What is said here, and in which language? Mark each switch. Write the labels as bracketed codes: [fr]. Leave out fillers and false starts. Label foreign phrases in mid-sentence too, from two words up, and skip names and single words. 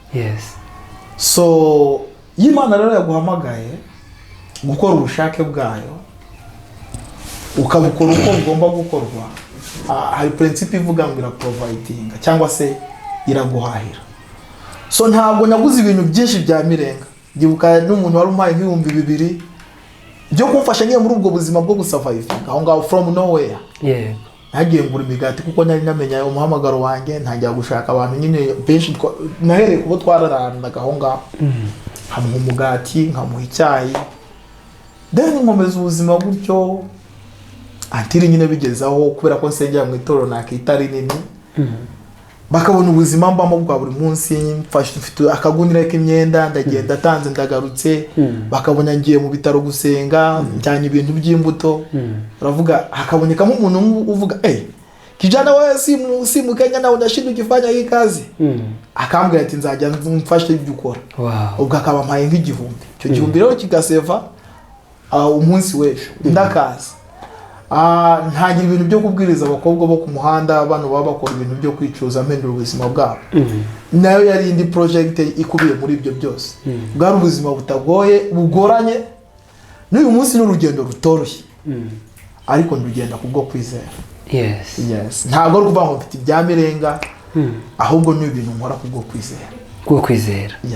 [rw] so Imana rero yaguhamagaye gukora ubushake bwayo ukabukora uko bugomba gukorwa hari principe ivuga ngo iraprovidinga cyangwa se iraguhahira so ntabwo naguze ibintu byinshi bya mirenga ndibuka n'umuntu wari umpaye $2,000 byo kumfasha ngiye muri ubwo buzima bwo gusurvivinga aho ngaho [en] from nowhere [rw] nagiye ngura imigati kuko nari namenya umuhamagaro wanjye ntangira gushaka abantu nyine benshi nahereye kubo twararanaga aho ngaho nkamuha umugati nkamuha icyayi then nkomeza ubuzima gutyo antiri nyine bigezaho kubera ko nsengera mu itorero nakita rinini bakabona ubuzima mbamo bwa buri munsi mfashe mfite akagunira k'imyenda ndagenda tanze ndagarutse bakabona ngiye mu bitaro gusenga njyanye ibintu by'imbuto uravuga hakabonekamo umuntu uvuga [sw] kijana wewe simu Kenya [rw] nawe ndashinda [sw] ukifanya hii kazi [rw] akambwira ati nzajya mfashe ibyo ukora ubwo akaba mpaye nk'igihumbi icyo gihumbi rero kigaseva umunsi w'ejo ndakaza ntagira ibintu byo kubwiriza abakobwa bo ku muhanda abantu baba bakora ibintu byo kwicuza mpendura ubuzima bwabo nayo yari indi project ikubiye muri ibyo byose bwari ubuzima butagoye bugoranye n'uyu munsi n'urugendo rutoroshye ariko ndugenda kubwo kwizera ntabwo ari ukuvuga ngo mfite ibyamirenga ahubwo ni ibintu nkora kubwo kwizera